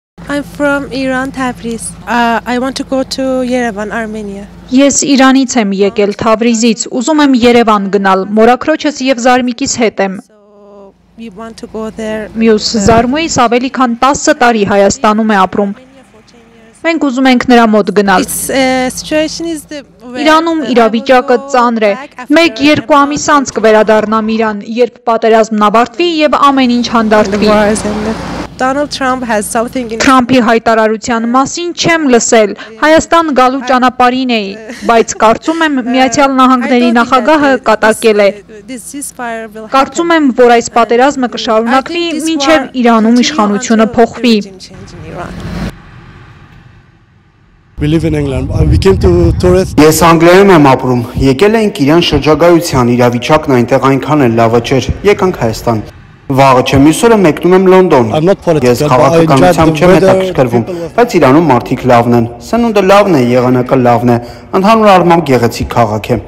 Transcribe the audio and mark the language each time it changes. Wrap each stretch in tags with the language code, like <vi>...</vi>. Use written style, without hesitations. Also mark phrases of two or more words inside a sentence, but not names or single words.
<en>I'm from Iran, Tabriz. I want to go to Yerevan, Armenia.</en> <hy>Ես Իրանից եմ եկել, Թավրիզից, ուզում եմ Երևան գնալ, մորաքրոջս եւ զարմիկիս հետ եմ։</hy> <en>We want to go there.</en> <hy>Մյուս զարմուհիս ավելի քան 10 տարի Հայաստանում է ապրում։ Մենք ուզում ենք նրա մոտ գնալ։ Իրանում իրավիճակը ծանր է։ 1-2 ամիս անց կվերադառնամ Իրան, երբ պատերազմն ավարտվի եւ ամեն ինչ հանդարտվի։ Թրամփի հայտարարության մասին չեմ լսել, Հայաստան գալու ճանապարհին էի, բայց կարծում եմ Միացյալ Նահանգների նախագահը կատակել է։ Կարծում եմ, որ այս պատերազմը կշարունակվի, մինչև Իրանում իշխանությունը փոխվի։</hy> <en>We live in England. We came to tourist.</en> <hy>Ես Անգլիայում եմ ապրում։ Եկել ենք Իրան շրջագայության, իրավիճակն այնտեղ այնքան էլ լավը չէր։ Եկանք Հայաստան։ Վաղը չեմ իսօրը մեկնում եմ Լոնդոն։ Ես քաղաքականությամբ չեմ հետաքրքրվում, բայց Իրանում մարդիկ լավն են։ Սնունդը լավն է, եղանակը լավն է։ Ընդհանուր առմամբ գեղեցիկ քաղաք է։</hy>